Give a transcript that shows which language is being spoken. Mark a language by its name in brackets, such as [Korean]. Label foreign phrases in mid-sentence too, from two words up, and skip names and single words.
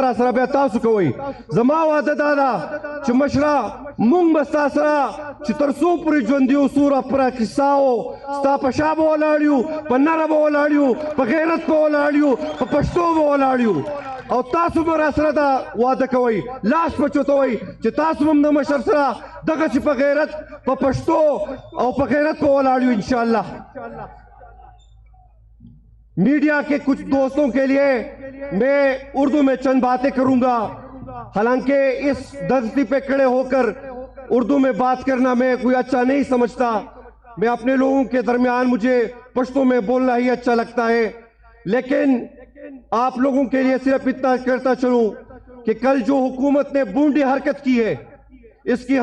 [Pashto] را سره بیا تاسو کوئ زما واده دا ده چې مشره مونږ به ستا سره چې تر څو پورې ژوندي یو سوره پوره کیسه و ستا په شا به ولاړ یو په نره به ولاړ یو په غیرت به ولاړ یو په پښتو به ولاړ یو او تاسو به را سره دا واده کوئ لاس به چوتوئ چې تاسو هم د مشر سره دغسې په غیرت په پښتو او په غیرت به ولاړ یو انشاءاللہ [Urdu] میڈیا کے کچھ دوستوں کے لیے میں اردو میں چند باتیں کروں گا حالانکہ اس دھرتی پہ کھڑے ہو کر اردو میں بات کرنا میں کوئی اچھا نہیں سمجھتا میں اپنے لوگوں کے درمیان مجھے پشتوں میں بولنا ہی اچھا لگتا ہے لیکن آپ لوگوں کے لیے صرف اتنا کرتا چلوں کہ کل جو حکومت نے بونڈی حرکت کی ہے اس کی